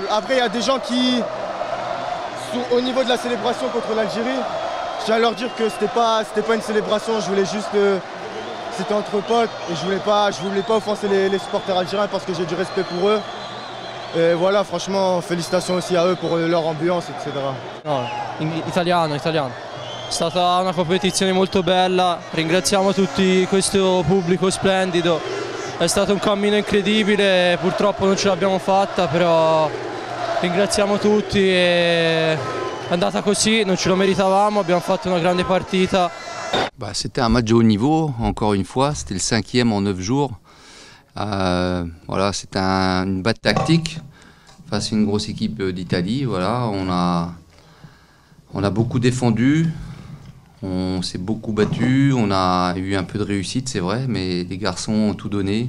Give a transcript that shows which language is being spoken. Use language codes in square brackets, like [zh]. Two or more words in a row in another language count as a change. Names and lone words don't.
[fr] Après, il y a des gens qui sont au niveau de la célébration contre l'Algérie. Je tiens à leur dire que c'était pas une célébration, je voulais juste... c'était entre potes et je voulais pas offenser les supporters algériens parce que j'ai du respect pour eux. Et voilà, franchement, félicitations aussi à eux pour leur ambiance, etc. [it] No, italiano. È stata una competizione molto bella, ringraziamo tutti questo pubblico splendido. È stato un cammino incredibile, purtroppo non ce l'abbiamo fatta, però ringraziamo tutti e... È andata così, non ce lo meritavamo, abbiamo fatto una grande partita. [fr] C'était un match de haut niveau, encore une fois, c'était le 5e en 9 jours. Voilà, c'était une batte tactique face à une grosse équipe d'Italie. Voilà, on a beaucoup défendu, on s'est beaucoup battu, on a eu un peu de réussite, c'est vrai, mais les garçons ont tout donné.